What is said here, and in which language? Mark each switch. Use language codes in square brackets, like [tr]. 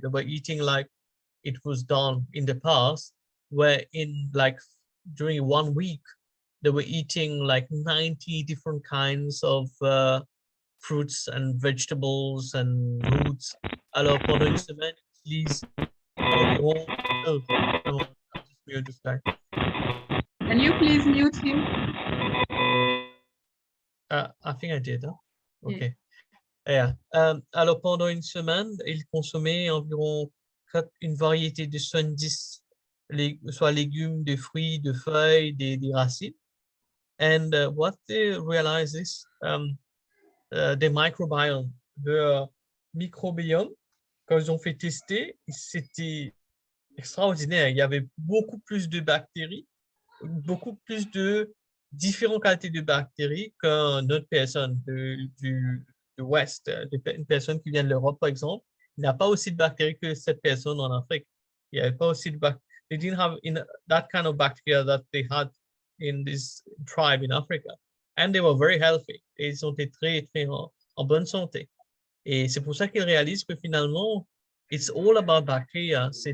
[en] They were eating like it was done in the past, where during 1 week, they were eating like 90 different kinds of fruits and vegetables and roots. [fr] Alors, pendant une semaine, ils utilisent environ... [en] Oh, no, I just muted this guy. Can you please mute him? I think I did, huh? Okay. Yeah. Yeah. [fr] Alors, pendant une semaine, ils consommaient environ une variété de 70, soit légumes, de fruits, de feuilles, des racines. [en] And what they realized is the microbiome, [fr] le microbiome, quand ils ont fait tester, c'était extraordinaire. Il y avait beaucoup plus de bactéries, beaucoup plus de différentes qualités de bactéries qu'une autre personne du Ouest. Une personne qui vient de l'Europe, par exemple, il n'a pas aussi de bactéries que cette personne en Afrique. Il n'y avait pas aussi de bactéries. [en] They didn't have that kind of bacteria that they had in this tribe in Africa. And they were very healthy. [fr] Et ils ont été très, très en bonne santé. Et c'est pour ça qu'ils réalisent que finalement, [en] it's all about bacteria.